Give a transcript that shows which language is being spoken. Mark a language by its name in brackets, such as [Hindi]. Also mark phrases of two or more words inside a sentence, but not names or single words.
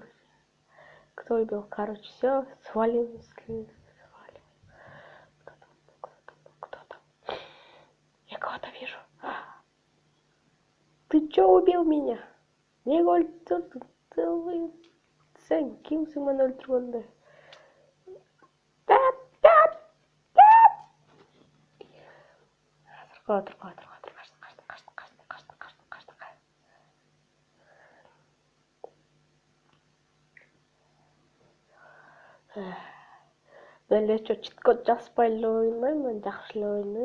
[Russian] Короче, все, свалим. Кто там? Я кого-то вижу. Ты чё убил меня? Не говори, ты [Kyrgyz] сен кимсиң мени өлтүргөндө? Качты. Мен эле читкод жазбай эле ойнойм, мен жакшы эле ойнойм.